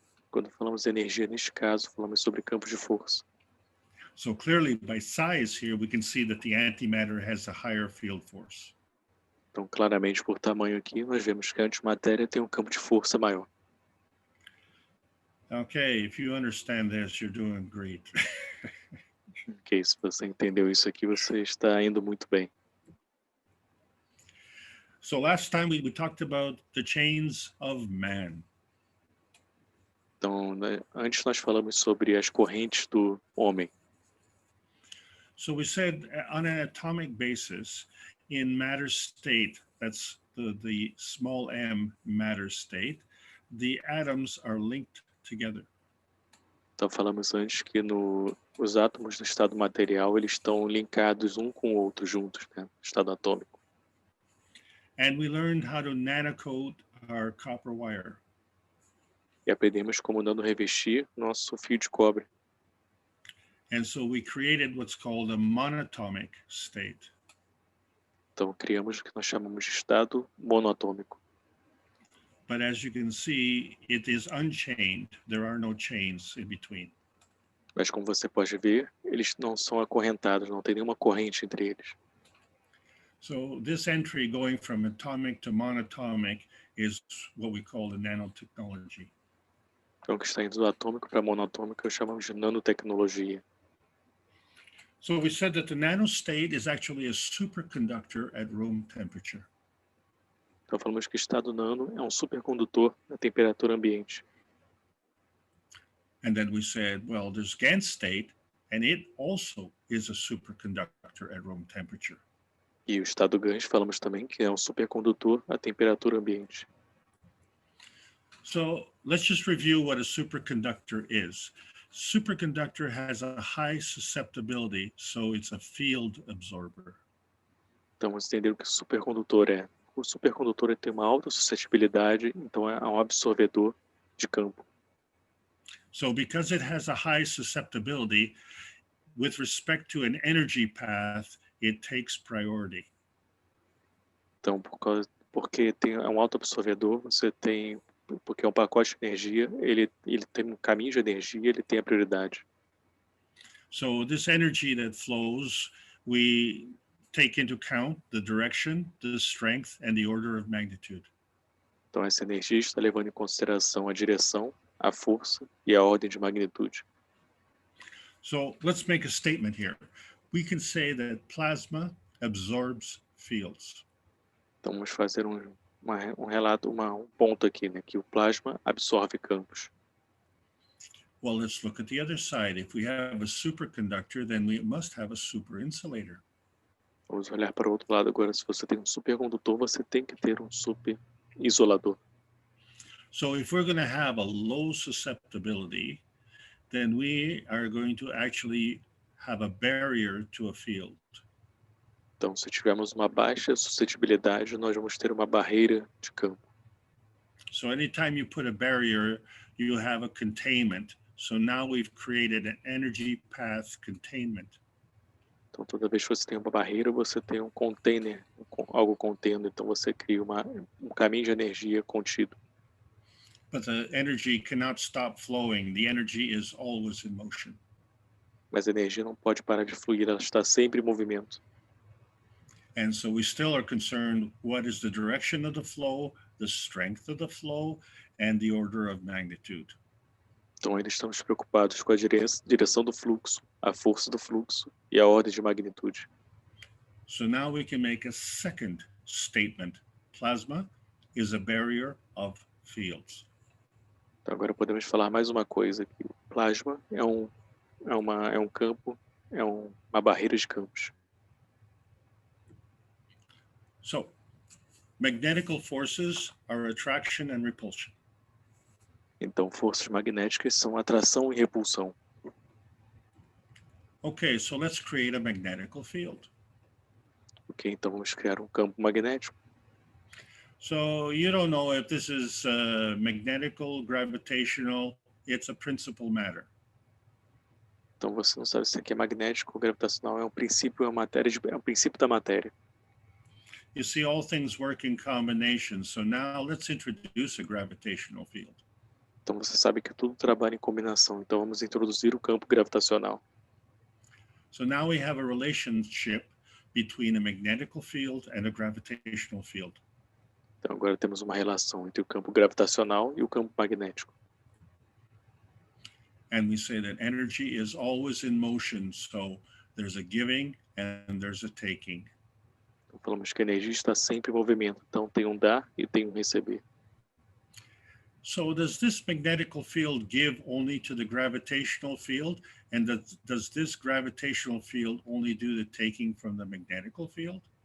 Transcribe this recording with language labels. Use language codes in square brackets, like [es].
[pt] Quando falamos de energia, neste caso, falamos sobre campos de força. [en] So clearly, by size here, we can see that the antimatter has a higher field force. [pt] Então, claramente, por tamanho aqui, nós vemos que a antimatéria tem um campo de força maior. [en] Okay, if you understand this, you're doing great. [pt] Ok, se você entendeu isso aqui, você está indo muito bem. [en] So last time we talked about the chains of man. [pt] Então, né, antes nós falamos sobre as correntes do homem. [en] So we said on an atomic basis, in matter state, that's the small m matter state, the atoms are linked together. [pt] Então, falamos antes que os átomos no estado material, eles estão linkados um com o outro juntos, né? No estado atômico. [en] And we learned how to nanocoat our copper wire. [pt] E aprendemos como nano-revestir nosso fio de cobre. [en] And so we created what's called a monatomic state. [pt] Então, criamos o que nós chamamos de estado monoatômico. [en] But as you can see, it is unchained. There are no chains in between. [pt] Mas como você pode ver, eles não são acorrentados, não tem nenhuma corrente entre eles. [en] So this entry going from atomic to monatomic is what we call the nano-technology. [pt] Então, o que está indo do atômico para monoatômico, chamamos de nanotecnologia. [en] So we said that the nanostate is actually a superconductor at room temperature. [pt] Então, falamos que o estado nano é um supercondutor na temperatura ambiente. [en] And then we said, well, there's GaN state, and it also is a superconductor at room temperature. [pt] E o estado GaN, falamos também que é um supercondutor à temperatura ambiente. [en] So let's just review what a superconductor is. Superconductor has a high susceptibility, so it's a field absorber. [pt] Então, vamos entender o que o supercondutor é. O supercondutor tem uma alta suscetibilidade, então é um absorvedor de campo. [en] So because it has a high susceptibility, with respect to an energy path, it takes priority. [pt] Então, porque é um alto absorvedor, porque é um pacote de energia, ele tem um caminho de energia, ele tem a prioridade. [en] So this energy that flows, we take into account the direction, the strength, and the order of magnitude. [pt] Então, essa energia está levando em consideração a direção, a força e a ordem de magnitude. [en] So let's make a statement here. We can say that plasma absorbs fields. [pt] Então, vamos fazer um relato, um ponto aqui, né, que o plasma absorve campos. [en] Well, let's look at the other side. If we have a superconductor, then we must have a superinsulator. [pt] Vamos olhar para o outro lado agora. Se você tem um supercondutor, você tem que ter um super isolador. [en] So if we're going to have a low susceptibility, then we are going to actually have a barrier to a field. [pt] Então, se tivermos uma baixa suscetibilidade, nós vamos ter uma barreira de campo. [en] So anytime you put a barrier, you have a containment. So now we've created an energy path containment. [pt] Então, toda vez que você tem uma barreira, você tem um container, algo contendo. Então, você cria um caminho de energia contido. [en] But the energy cannot stop flowing. The energy is always in motion. [pt] Mas a energia não pode parar de fluir, ela está sempre em movimento. [en] And so we still are concerned what is the direction of the flow, the strength of the flow, and the order of magnitude. [pt] Então, ainda estamos preocupados com a direção do fluxo, a força do fluxo e a ordem de magnitude. [en] So now we can make a second statement. Plasma is a barrier of fields. [pt] Então agora podemos falar mais uma coisa aqui. O plasma é um campo, uma barreira de campos. [en] So magnetical forces are attraction and repulsion. [pt] Então forças magnéticas são atração e repulsão. [en] Okay, so let's create a magnetical field. [pt] Ok, então vamos criar um campo magnético. [en] So you don't know if this is magnetical, gravitational, it's a principal matter. [pt] Então você não sabe se aqui é magnético ou gravitacional, é um princípio, é um princípio da matéria. [en] You see, all things work in combination. So now let's introduce a gravitational field. [pt] Então você sabe que tudo trabalha em combinação. Então vamos introduzir o campo gravitacional. [en] So now we have a relationship between a magnetical field and a gravitational field. [pt] Então agora temos uma relação entre o campo gravitacional e o campo magnético. [en] And we say that energy is always in motion. So there's a giving and there's a taking. [pt] Então falamos que a energia está sempre em movimento. Então tem um dar e tem um receber. [en] So does this magnetical field give only to the gravitational field? And does this gravitational field only do the taking from the magnetical field?